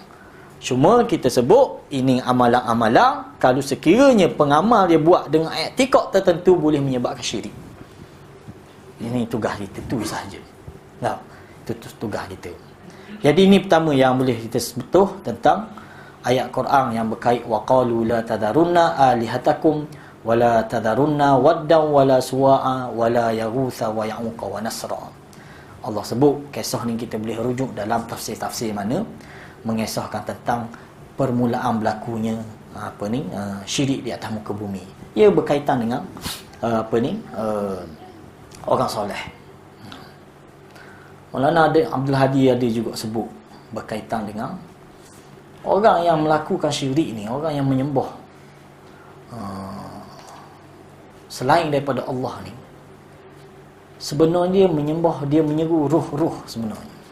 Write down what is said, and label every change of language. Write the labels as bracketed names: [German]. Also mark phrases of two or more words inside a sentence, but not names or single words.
[Malay] Cuma kita sebut ini amalan-amalan, kalau sekiranya pengamal dia buat dengan i'tikad tertentu boleh menyebabkan syirik. Ini tugas kita, tu sahaja. Itu tugas kita. Jadi ini pertama yang boleh kita sebutuh tentang ayat Quran yang berkait [Arabic] وقالوا لا تذرن آلهتكم ولا تذرن ودا ولا سواعا ولا يغوث ويعوق ونسرا. [Malay] Allah sebut kisah ni kita boleh rujuk dalam tafsir-tafsir mana mengisahkan tentang permulaan berlakunya syirik di atas muka bumi. Ia berkaitan dengan orang soleh. Maulana Abdul Hadi ada juga sebut berkaitan dengan orang yang melakukan syirik ni, orang yang menyembah selain daripada Allah ni, sebenarnya dia menyeru ruh-ruh sebenarnya.